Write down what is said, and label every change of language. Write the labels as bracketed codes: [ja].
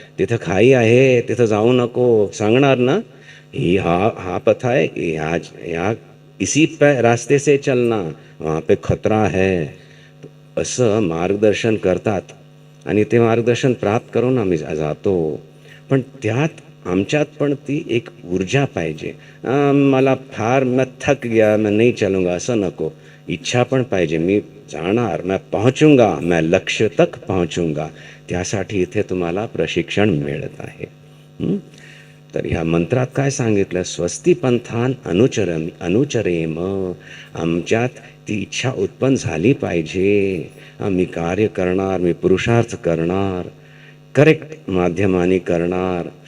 [mr] तिथं खाई आहे, तिथं जाऊ नको सांगणार ना. ही हा पथ आहे, या [hi] इसी पे रास्ते से चलना, वहाँ पे खतरा है. [mr] असं मार्गदर्शन करतात आणि ते मार्गदर्शन प्राप्त करून आम्ही जातो. पण त्यात आमच्यात पण ती एक ऊर्जा पाहिजे. मला फार [hi] मैं थक गया, मैं नहीं चलूँगा [mr] असं नको. इच्छा पण पाहिजे. मी जाणार, [hi] मैं पहुंचूंगा, मैं लक्ष्य तक पहुंचूंगा. [mr] त्यासाठी इथे तुम्हाला प्रशिक्षण मिळत आहे. तर ह्या मंत्रात काय सांगितलं? [sa] स्वस्ति पंथान अनुचरेम. [mr] आमच्यात ती इच्छा उत्पन्न झाली पाहिजे. मी कार्य करणार, मी पुरुषार्थ करणार, करेक्ट माध्यमाने करणार.